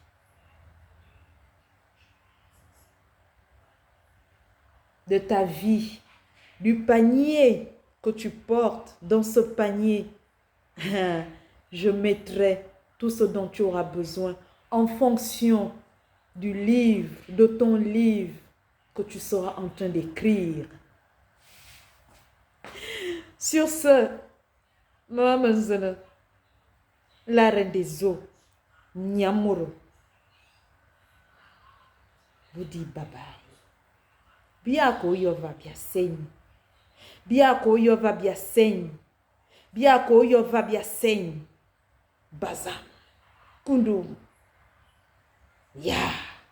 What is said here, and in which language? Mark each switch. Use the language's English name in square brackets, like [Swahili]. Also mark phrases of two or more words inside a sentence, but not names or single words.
[French] De ta vie, du panier que tu portes, dans ce panier, je mettrai tout ce dont tu auras besoin en fonction du livre, de ton livre que tu seras en train d'écrire. Sur ce, Maman Manzana, la reine des eaux, Nyamuro, vous dit [English] bye bye. Biako yova bia seigne. Biako yova bia seigne. Biako yova bia seigne. Bazam. Kundum. Ya.